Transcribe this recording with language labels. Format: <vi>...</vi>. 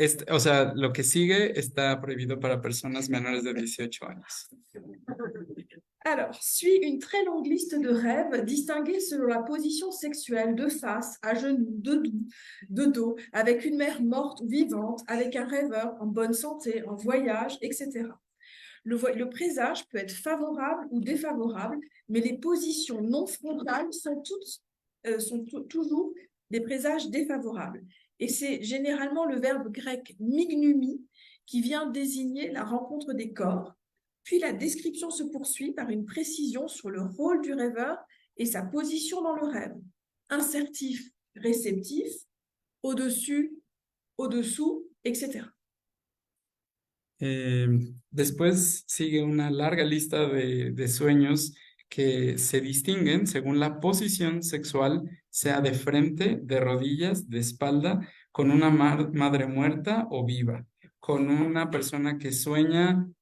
<es>O sea, lo que sigue está prohibido para personas menores de 18 años.</es> <fr>Alors, suit une très longue liste de rêves distingués selon la position sexuelle, de face, à genoux, de dos, avec une mère morte ou vivante, avec un rêveur en bonne santé, en voyage, etc. Le présage peut être favorable ou défavorable, mais les positions non frontales sont toujours des présages défavorables. Et c'est généralement le verbe grec mignumi qui vient désigner la rencontre des corps. Puis la description se poursuit par une précision sur le rôle du rêveur et sa position dans le rêve. Insertif, réceptif, au-dessus, au-dessous, etc.</fr> <es>Después sigue una larga lista de sueños que se distinguen según la posición sexual, sea de frente, de rodillas, de espalda, con una madre muerta o viva, con una persona que sueña</es>